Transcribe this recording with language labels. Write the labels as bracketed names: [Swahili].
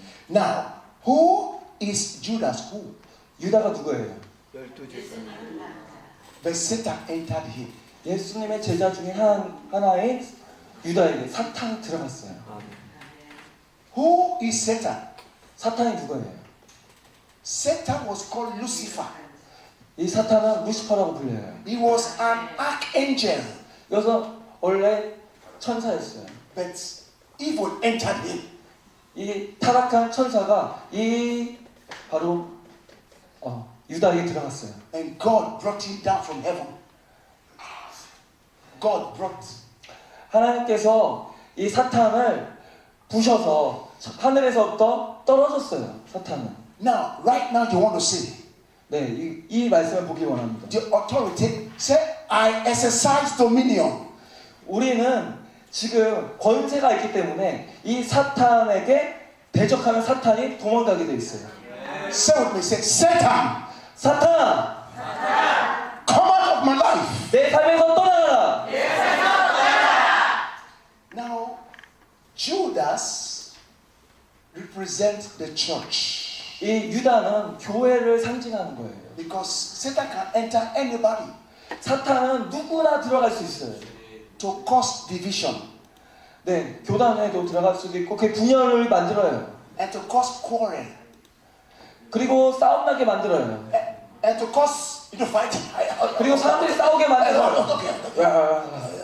[English] Now, who is Judas? Who? [Korean] 유다가 누구예요? 12제. [English] But Satan entered him. [Korean] 예수님의 제자 중에 하나인 유다에게 사탄이 들어갔어요. [English] Who is Satan? [Korean] 사탄이 누구예요? [English] Satan was called Lucifer. [Korean] 이 사탄은 루시퍼라고 불려요. [English] He was an archangel, [Korean] 여기서 원래 천사였어요. [English] but evil entered him. [Korean] 이 타락한 천사가 이 바로 유다에게 들어갔어요. [English] And God brought him down from heaven. God brought. [Korean] 하나님께서 이 사탄을 부셔서 하늘에서부터 떨어졌어요. 사탄은. [English] Now, right now, you want to see [Korean] 네, 이 말씀을 보기 원합니다. [English] the authority. Say, I exercise dominion. [Korean] 우리는 지금 권세가 있기 때문에 이 사탄에게 대적하면 사탄이 도망가게 돼 있어요. [English] Say with me. Say, Satan, [Korean] 사탄아, [English] come out of my life. [Korean] 내 삶에서 떠나가라. [English] Now, Judas represents the church [Korean] 이 유다는 교회를 상징하는 거예요. [English] because Satan can enter anybody [Korean] 사탄은 누구나 들어갈 수 있어요. [English] to cause division [Korean] 네, 교단에도 들어갈 수도 있고 그 분열을 만들어요. [English] and to cause quarrel [Korean] 그리고 싸움 나게 만들어요. [English] and to cause fighting. [Korean] 그리고 사람들이 싸우게 만들어요.